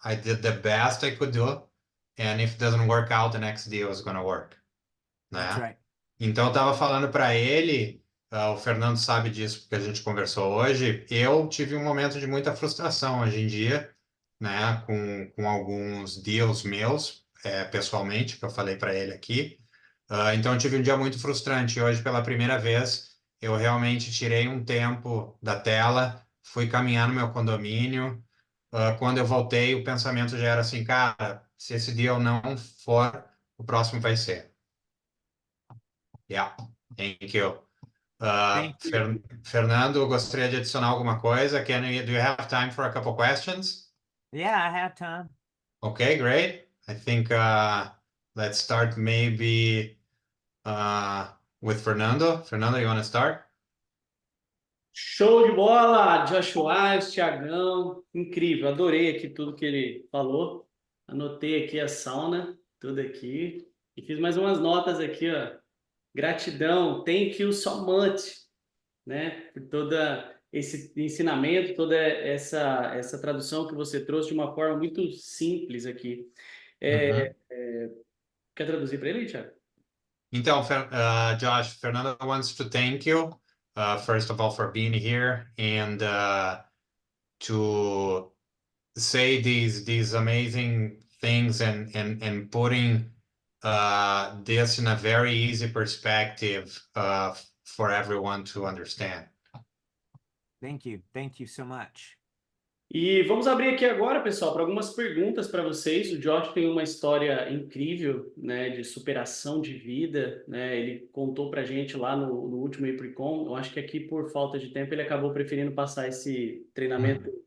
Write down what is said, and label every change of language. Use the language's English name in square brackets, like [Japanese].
[English] I did the best I could do. And if it doesn't work out, the next deal is gonna work, né? That's right. [Portuguese] Então eu tava falando para ele, o Fernando sabe disso porque a gente conversou hoje, eu tive um momento de muita frustração hoje em dia, né, com alguns deals meus, pessoalmente, que eu falei para ele aqui. Então eu tive um dia muito frustrante. Hoje, pela primeira vez, eu realmente tirei um tempo da tela, fui caminhar no meu condomínio. Quando eu voltei, o pensamento já era assim, cara, se esse deal não for, o próximo vai ser. [English] Yeah, thank you. Thank you. [Portuguese] Fernando, gostaria de adicionar alguma coisa? [English] Do you have time for a couple questions? Yeah, I have time. Okay, great. I think let's start maybe with Fernando. Fernando, you want to start? [Portuguese] Show de bola, Josh Wyles, Thiagão, incrível, adorei aqui tudo que ele falou. Anotei aqui a sauna, tudo aqui, e fiz mais umas notas aqui, ó. Gratidão, [English] thank you so much, [Portuguese] né, por toda esse ensinamento, toda essa tradução que você trouxe de uma forma muito simples aqui. Uhum. Quer traduzir para ele, Thiago? [English] Então, Josh, Fernando wants to thank you, first of all, for being here and to say these amazing things and putting this in a very easy perspective for everyone to understand. Thank you. Thank you so much. [Portuguese] E vamos abrir aqui agora, pessoal, para algumas perguntas para vocês. O Josh tem uma história incrível, né, de superação de vida, né? Ele contou para a gente lá no último ApriCon. Eu acho que aqui, por falta de tempo, ele acabou preferindo passar esse treinamento.